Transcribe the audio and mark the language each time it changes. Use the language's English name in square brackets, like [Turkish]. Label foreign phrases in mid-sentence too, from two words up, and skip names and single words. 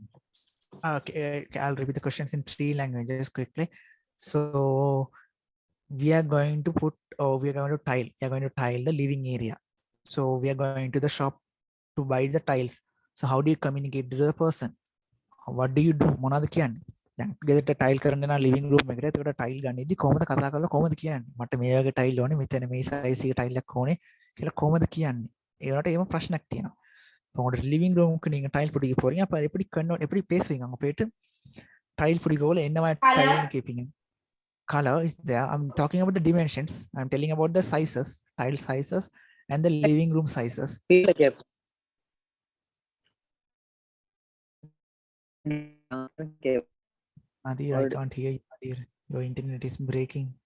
[English] Okay, I'll repeat the questions in 3 languages quickly. So we are going to put, we are going to tile. We are going to tile the living area. So we are going to the shop to buy the tiles. So how do you communicate to the person? What do you do? [Sinhala] මොනවද කියන්නේ? දැන් ගෙදරට tile කරන්න යන [English] living room [Sinhala] එකට ඒකට tile ගන්නදී කොහොමද කතා කරලා කොහොමද කියන්නේ? මට මේ වගේ tile ඕනේ, මෙතන මේ size එකේ tile එකක් ඕනේ කියලා කොහොමද කියන්නේ? ඒකට එහෙම ප්‍රශ්නක් තියෙනවා. [Tamil] உங்களோட [English] living room [Tamil] நீங்க டைல் பிடிக்க போறீங்க அப்ப எப்படி பேசுவீங்க அங்க போயிட்டு டைல் பிடிக்கல என்ன மாதிரி டைல்னு கேப்பீங்க [English] color is there. I'm talking about the dimensions. I'm telling about the sizes, tile sizes and the living room sizes. Nadir, I can't hear you, Nadir. Your internet is breaking.